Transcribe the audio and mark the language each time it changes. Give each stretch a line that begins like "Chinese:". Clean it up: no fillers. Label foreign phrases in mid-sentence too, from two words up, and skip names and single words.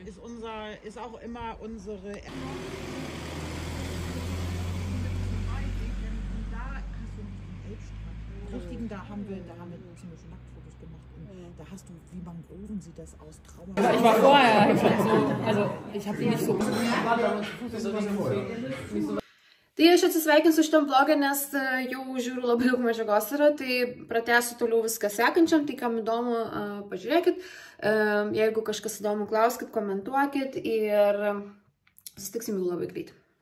German: ist auch immer unsere. Da hast du den Elbstrand. Richtigen, da haben wir zum Beispiel Nacktfotos gemacht. Und da hast du, wie Mangroven sieht das aus, Trauer. Ich war vorher, ich habe die nicht so.
Lithuanian: Tai aš atsisveikinsiu šitam vlogą, nes jau žiūriu labai daug medžiagos yra, tai pratęsiu toliau viską sekančiam, tai kam įdomu, pažiūrėkit, jeigu kažkas įdomu, klauskit, komentuokit ir susitiksim jau labai greit.